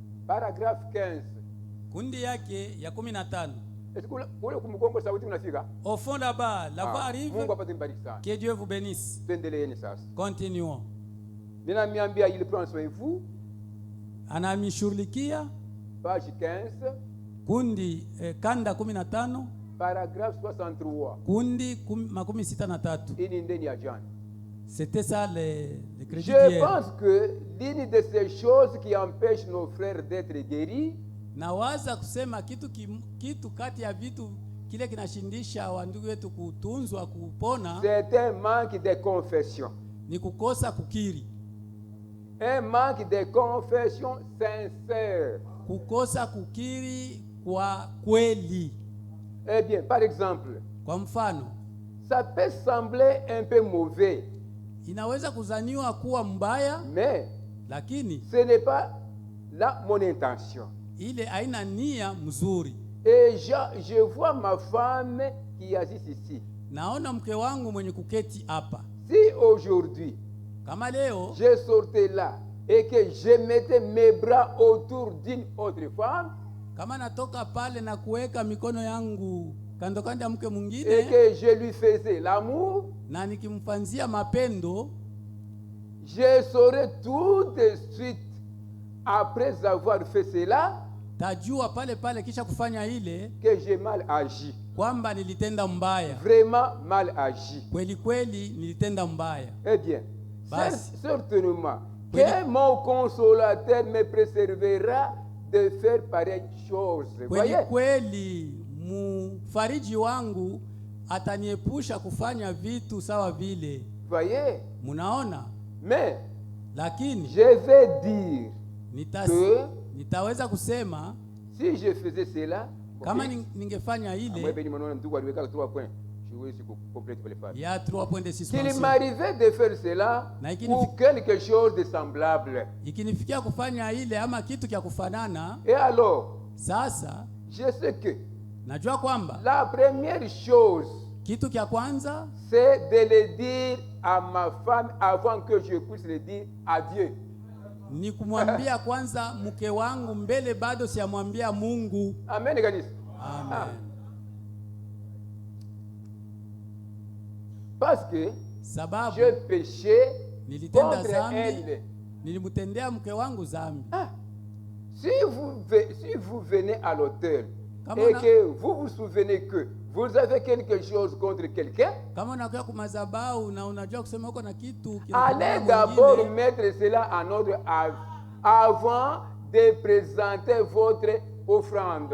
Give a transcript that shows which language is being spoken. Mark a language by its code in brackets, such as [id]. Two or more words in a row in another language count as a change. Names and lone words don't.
[fr] Paragraphe 15. [sw] Kundi yake ya 15. [fr] Au fond là-bas, la voix arrive. Que Dieu vous bénisse. Continuons. Il prend soin de vous. [sw] Anamishughulikia. [fr] Page 15. [sw] Kundi kanda 15. [fr] Paragraphe 63. [sw] Kundi 63. [fr] C'était ça les crédits. Je pense que l'une de ces choses qui empêchent nos frères d'être guéris, [sw] nawaza kusema kitu kati ya vitu kile kinashindisha wandugu wetu kutunzwa kupona, [fr] c'est un manque de confession. [sw] Ni kukosa kukiri. [fr] Un manque de confession sincère. [sw] Kukosa kukiri kwa kweli. [fr] Eh bien, par exemple, [sw] kwa mfano, [fr] ça peut sembler un peu mauvais. [sw] Inaweza kuzaniwa kuwa mbaya, [fr] mais [sw] lakini [fr] ce n'est pas là mon intention. [sw] Ile haina nia mzuri. [fr] Et je vois ma femme qui assiste ici. [sw] Naona mke wangu mwenye kuketi hapa. [fr] Si aujourd'hui, [sw] kama leo, [fr] je sortais là et que je mettais mes bras autour d'une autre femme, [sw] kama natoka pale na kuweka mikono yangu kando kando ya mke mwingine, [fr] et que je lui faisais l'amour, [sw] na nikimfanzia mapendo, [fr] je saurais tout de suite après avoir fait cela, [sw] tajua pale pale kisha kufanya ile, [fr] que j'ai mal agi. [sw] Kwamba nilitenda mbaya. [fr] Vraiment mal agi. [sw] Kweli kweli nilitenda mbaya. [fr] Eh bien, certainement que mon consolateur me préservera de faire pareille chose. [sw] Kweli kweli mfariji wangu ataniepusha kufanya vitu sawa vile. [fr] Voyez? [sw] Munaona? [fr] Mais [sw] lakini [fr] je vais dire [sw] nitaweza kusema [fr] si je faisais cela, [sw] kama ningefanya ile, [fr] il y a 3 points de suspension. Qu'il m'arrivait de faire cela ou quelque chose de semblable. [sw] Ikinifikia kufanya ile ama kitu kia kufanana. [fr] Et alors, [sw] sasa [fr] je sais que [sw] najua kwamba [fr] la première chose, [sw] kitu kia kwanza, [fr] c'est de le dire à ma femme avant que je puisse le dire à Dieu. [sw] Ni kumwambia kwanza mke wangu mbele bado siamwambia Mungu. Amen kanisa. Amen. [fr] Parce que [sw] sababu [fr] je péchais [sw] nilitenda zambi, nilimtendea mke wangu zambi. [fr] Si vous venez à l'autel et que vous vous souvenez que vous avez quelque chose contre quelqu'un, allez d'abord mettre cela en ordre avant de présenter votre offrande.